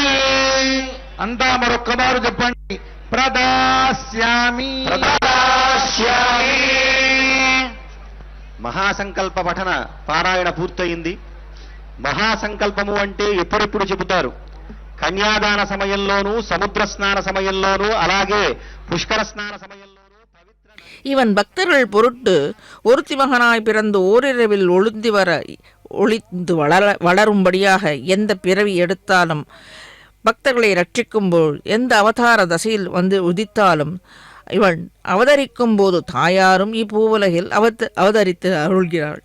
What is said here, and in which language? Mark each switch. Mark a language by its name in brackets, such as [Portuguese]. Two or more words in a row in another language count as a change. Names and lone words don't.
[Telugu] అంతా మరొక్కమారు చెప్పండి. ప్రదాస్యామి. మహాసంకల్ప పఠన పారాయణ పూర్తయింది. మహాసంకల్పము అంటే ఎప్పుడెప్పుడు చెబుతారు? కన్యాదాన సమయంలోనూ, సముద్ర స్నాన సమయంలోనూ, అలాగే పుష్కర స్నాన సమయంలోనూ. [Tamil] இவன் பக்தர்கள் பொருட்டு ஒருத்தி மகனாய் பிறந்து ஓரிரவில் ஒளிந்து வளரும்படியாக எந்த பிறவி எடுத்தாலும் பக்தர்களை ரட்சிக்கும்போது எந்த அவதார தசையில் வந்து உதித்தாலும் இவன் அவதரிக்கும் போது தாயாரும் இப்பூவுலகில் அவதரித்து அருள்கிறாள்.